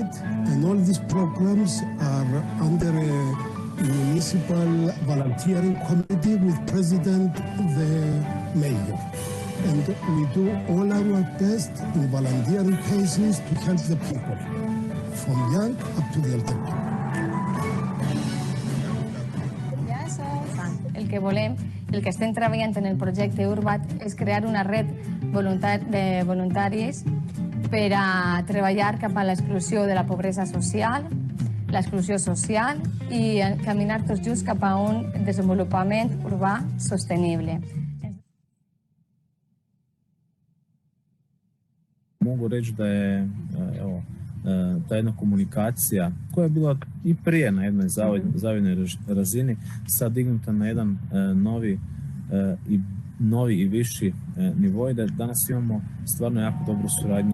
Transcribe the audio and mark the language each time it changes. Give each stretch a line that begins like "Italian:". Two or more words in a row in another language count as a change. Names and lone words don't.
English: And all these programs are under a municipal volunteering committee with president, the mayor. And we do all our best in volunteering cases to help the people, from young up to the elder people.
Catalan: El que estem treballant en el projecte URBACT és crear una red de voluntaris per a treballar cap a l'exclusió de la pobresa social, l'exclusió social i caminar tots junts cap a un desenvolupament urbà sostenible.
Croatian: Mogu reći da je ta jedna komunikacija koja je bila i prije na jednoj zavidnoj razini sad dignuta na jedan novi i viši nivo i da danas imamo stvarno jako dobru suradnju